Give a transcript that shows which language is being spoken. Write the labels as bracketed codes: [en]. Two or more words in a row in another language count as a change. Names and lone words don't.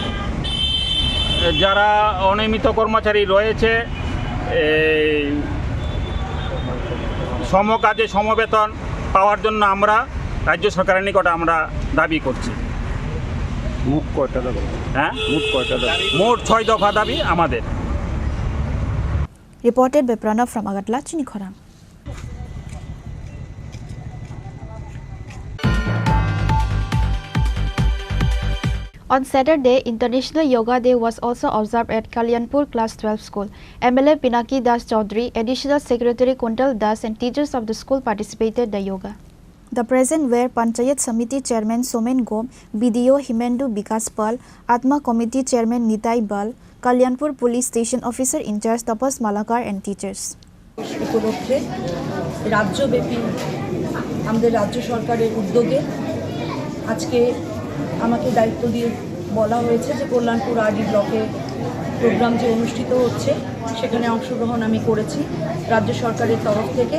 [bn] যারা অনিয়মিত কর্মচারী রয়েছে সমকাজে সমবেতন পাওয়ার জন্য আমরা রাজ্য সরকারের নিকট আমরা দাবি করছি। মোট কয়টা দাবি? হ্যাঁ, মোট 6 দফা দাবি আমাদের। [en] Reported by Pranav from Agartala, Chini Khorang. On Saturday, International Yoga Day was also observed at Kalyanpur Class 12 School. MLA Pinaki Das Chaudhary, Additional Secretary Kuntal Das and teachers of the school participated in the yoga. The present were Panchayat Samiti Chairman Somen Gom, BDO Himendu Bikas Pal, Atma Committee Chairman Nitai Bal, Kalyanpur Police Station Officer in charge Tapas Malakar and teachers. [bn] উপলক্ষে রাজ্যব্যাপী আমাদের রাজ্য সরকারের উদ্যোগে আজকে আমাকে দায়িত্ব দিয়ে বলা হয়েছে যে কল্যাণপুর আরডি ব্লকে প্রোগ্রাম যে অনুষ্ঠিত হচ্ছে সেখানে অংশগ্রহণ আমি করেছি রাজ্য সরকারের তরফ থেকে।